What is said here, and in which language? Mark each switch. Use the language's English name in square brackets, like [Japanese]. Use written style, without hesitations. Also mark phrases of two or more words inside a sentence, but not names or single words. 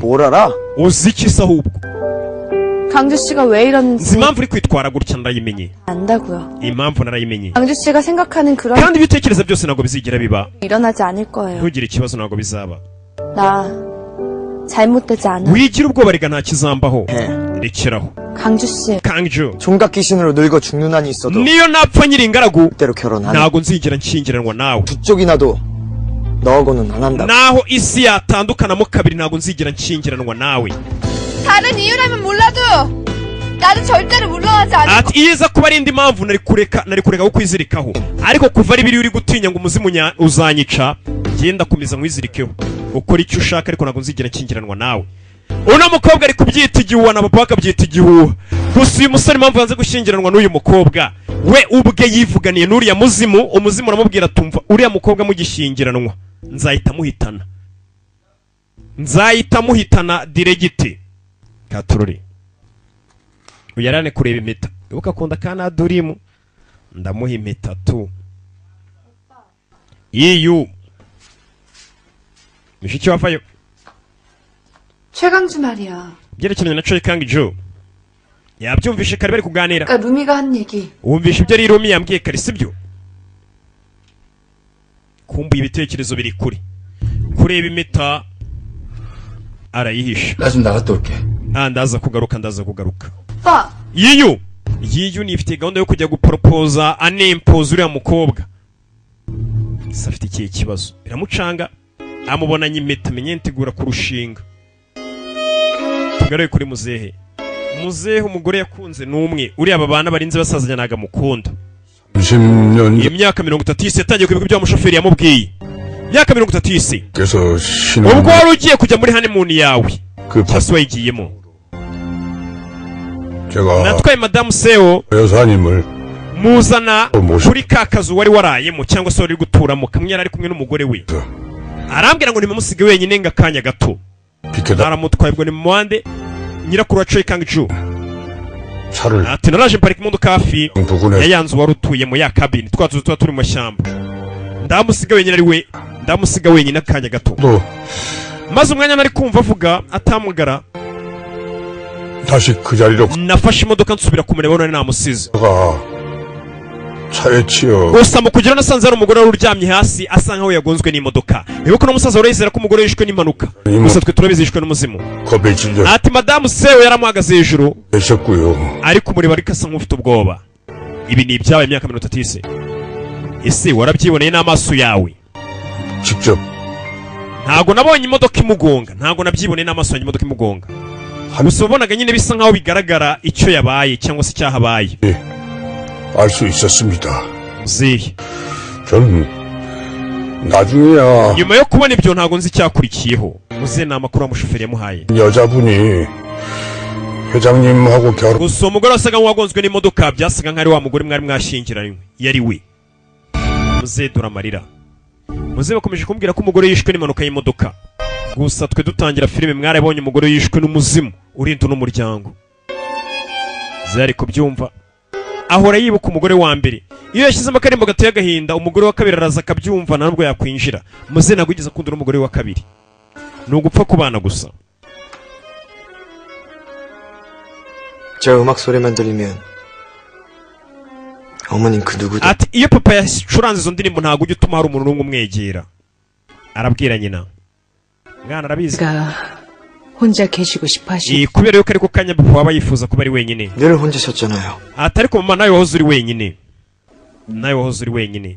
[Korean] 뭘 알아? [Kinyarwanda] uzi iki se ahubwo [Korean] 강주 씨가 왜 [Kinyarwanda] nzi [Korean] 이러는지 [Kinyarwanda] impamvu uri kwitwara gutya narayimenye [Korean] 안다고요. [Kinyarwanda] impamvu narayimenye [Korean] 강주 씨가 생각하는 그런 [Kinyarwanda] kandi ibitekerezo byose ntabwo bizigera biba [Korean] 일어나지 않을 거예요. [Kinyarwanda] ntugire ikibazo ntabwo bizaba [Korean] 나 잘못되지 않아. [Kinyarwanda] wigira ubwoba rega nta kizambaho rekeraho [Korean] 강주 씨, [Kinyarwanda] Kang-ji [Korean] 종각 귀신으로 늙어 죽는 한이 있어도 [Kinyarwanda] niyo napfa nyiri ingaragu [Korean] 그대로 결혼하는 [Kinyarwanda] ntabwo nzigera nshyingiranwa nawe [Korean] 두 쪽이 나도 너하고는 안 한다. [Kinyarwanda] naho isi yatandukanamo kabiri ntabwo nzigera nshyingiranwa nawe [Korean] 다른 이유라면 몰라도 나도 절대로 물러나지 않을 [Kinyarwanda] ati iyo iza kuba ari indi mpamvu nari kureka kukwizirikaho ariko kuva ari biri uri gutinya ngo umuzimu uzanyica genda komeza nkwizirikeho ukora icyo ushaka ariko ntabwo nzigera nshyingiranwa nawe uno mukobwa ari kubyita igihuha na papa akabyita igihuha gusa uyu musore impamvu yanze gushyingiranwa n'uyu mukobwa we ubwe yivuganiye n'uriya muzimu umuzimu uramubwira atumva uriya mukobwa mugishyingiranwa nzahita muhitana diregite katururi uyarane kureba impeta ibuka akunda kana Durimu ndamuha impeta tu iyu mushiki wavayo [Korean] 최강주 말이야. [Kinyarwanda] byerekeranye na Choi Kang-ji yabyumvishe kare bari kuganira [Korean] 아까 루미가 한 얘기. [Kinyarwanda] wumvishe ibyo Rumi yambwiye kare sibyo kumbuye ibitekerezo biri kuri kureba impeta arayihisha [Korean] 나 좀 나갔다 올게. [Kinyarwanda] ndaza kugaruka [Korean] 오빠! [Kinyarwanda] yiyu yifitiye gahunda yo kujya guporopoza anempoza uriya mukobwa. Se afite ikihe kibazo biramucanga, amubonanye impeta menye ntegura kurushinga. Tugaruye kuri muzehe. Muzehe umugore yakunze n'umwe, uri aba bana barinze basazanya naga mukunda. [Korean] 30년 [Kinyarwanda] Imyaka 30 yatangiye kwibuka ibyo umushoferi yamubwiye. Imyaka 30 [Korean] 전께서 신혼 [Kinyarwanda] ubwo wari ugiye kujya muri honeymoon yawe [Korean] 그 [Kinyarwanda] cyase wayigiyemo. [Korean] 제가 [Kinyarwanda] Natwaye madamu Seo [Korean] 여사님을 [Kinyarwanda] muzana kuri ka kazu wari warayemo cyangwa se wari guturamo, kamwe yari ari kumwe n'umugore we. Arambwira ngo nimumusige wenyine ngakanya gato. [Korean] 비켜다 [Kinyarwanda] Aramutwaye ubwo ni muwande nyirakuru wa Choi Kang-ju. [Korean] 차를 [Kinyarwanda] Ati naraje mparika imodoka hafi [Korean] 부근에 [Kinyarwanda] yayanzu wari utuyemo ya cabin twatuzu tuba turi mu mashyamba. Ndamusiga wenyine ari we, ndamusiga wenyine akanya gato. [Korean] 또 [Kinyarwanda] Maze umwanya nari kumva avuga atamugara, [Korean] 다시 그 자리로 [Kinyarwanda] nafashe imodoka nsubira kumureba none namusize. [Korean] 가다가 차에 치여 [Kinyarwanda] Gusa mu kugira nasanze ari umugore wari uryamye hasi asa nkaho yagonzwe n'imodoka. Ibuka n'umusaza urayizera ko umugore yishwe n'impanuka. Gusa twe turabizishwe n'umuzimu. [Korean] 겁에 질려 [Kinyarwanda] Ati madamu Seo yaramuhagaze hejuru [Korean] 계셨고요. [Kinyarwanda] ariko umureba ariko asa nk'ufite ubwoba. Ibi ni ibyabaye imyaka 30. Ese warabyiboneye n'amaso yawe? [Korean] 직접 [Kinyarwanda] Ntago nabonye imodoka imugonga, ntago nabyiboneye n'amaso yanjye imodoka imugonga. Gusa wabonaga nyine bisa nkaho bigaragara icyo yabaye cyangwa se cyahabaye. [Korean] 알 수 있었습니다. [Kinyarwanda] Muzehe, [Korean] 전 나중에야 [Kinyarwanda] nyuma yo kubona ibyo ntago nzi icyakurikiyeho. Muzehe ni amakuru umushoferi yamuhaye. [Korean] 여자분이 회장님하고 결혼 [Kinyarwanda] Gusa umugore wasaga nk'uwagonzwe n'imodoka byasaga nk'ari wa mugore mwari mwashingiranywe yari we. Muzehe dore amarira. Muzehe bakomeje kumbwira ko umugore yishwe n'impanuka y'imodoka. Gusa twe dutangira filime mwarabonye umugore yishwe n'umuzimu urinda n'umuryango. Zari kubyumva ahora yibuka umugore wa mbere. Iyo yashyizemo akarimbo gateye agahinda, umugore wa kabiri araza akabyumva ntabwo yakwinjira. Muzehe ntabwo yigeze akunda n'umugore wa kabiri. Ni ugupfa kubana gusa. [Korean] 제가 음악 소리만 들리면 어머님 그 누구도 [Kinyarwanda] Ati iyo papa yacuranze izo ndirimbo ntabwo ujya utuma hari umuntu n'umwe umwegera. Arabwira nyina. Mwana arabizi. [Korean] 가 혼자 계시고 싶어 하시. [Kinyarwanda] Kubera yuko ariko kanya papa waba yifuza kuba ari wenyine. [Korean] 늘 혼자셨잖아요. [Kinyarwanda] Ati ariko mama nawe wahoze uri wenyine. Nawe wahoze uri wenyine.